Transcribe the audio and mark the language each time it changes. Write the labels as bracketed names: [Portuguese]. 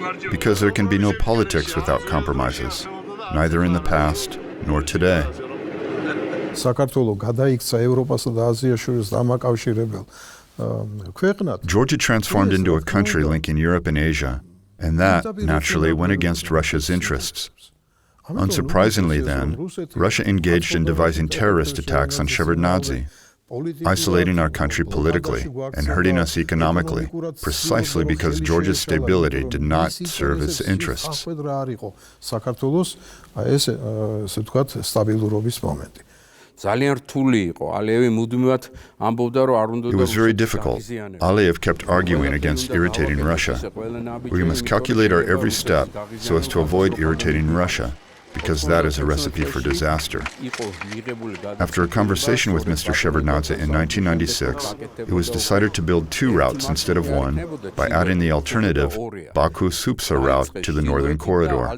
[English] Because there can be no politics without compromises. neither in the past nor today. [Georgian] საქართველო გადაიქცა ევროპასა და აზიას შორის დამაკავშირებელ ქვეყნად. [English] Georgia transformed into a country linking Europe and Asia, and that naturally went against Russia's interests. Unsurprisingly then, Russia engaged in devising terrorist attacks on Shevardnadze, isolating our country politically and hurting us economically, precisely because Georgia's stability did not serve its interests. [Georgian] საქართველოს ეს ესე ვთქვათ სტაბილურობის მომენტი. ძალიან რთული იყო. ალიევი მუდმივად ამბობდა, რომ არ უნდა [English] It was very difficult. Aliyev kept arguing against irritating Russia. We must calculate our every step so as to avoid irritating Russia, because that is a recipe for disaster. After a conversation with Mr. Shevardnadze in 1996, it was decided to build 2 routes instead of 1 by adding the alternative Baku-Supsa route to the northern corridor.